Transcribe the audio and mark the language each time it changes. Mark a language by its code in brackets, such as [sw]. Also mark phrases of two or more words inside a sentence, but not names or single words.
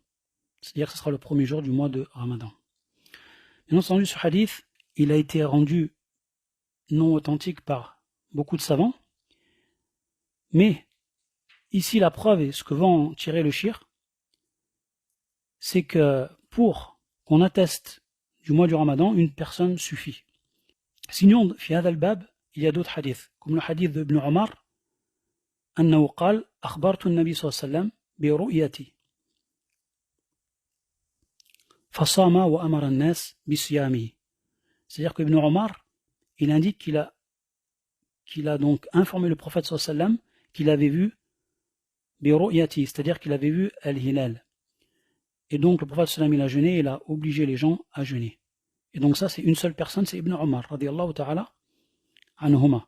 [fr] C'est-à-dire que ce sera le premier jour du mois de Ramadan. Bien entendu, ce hadith, il a été rendu non authentique par beaucoup de savants, mais ici la preuve et ce que va en tirer le shir, c'est que pour qu'on atteste du mois du Ramadan, une personne suffit. Sinon, [ar] في هذا الباب, [fr] il y a d'autres hadiths, comme le hadith d'Ibn Omar, [ar] أنه قال أخبرت النبي صلى الله عليه وسلم برؤيتي فصام وأمر الناس بصيامه. [fr] C'est-à-dire qu'Ibn Omar, il indique qu'il a donc informé le prophète [ar] صلى الله عليه وسلم [fr] qu'il avait vu برؤيتي, c'est-à-dire qu'il avait vu Al-Hilal. Et donc le prophète [ar] صلى الله عليه وسلم, [fr] il a jeûné, il a obligé les gens à jeûner. Et donc ça c'est une seule personne, c'est Ibn Omar [ar] رضي الله تعالى عنهما.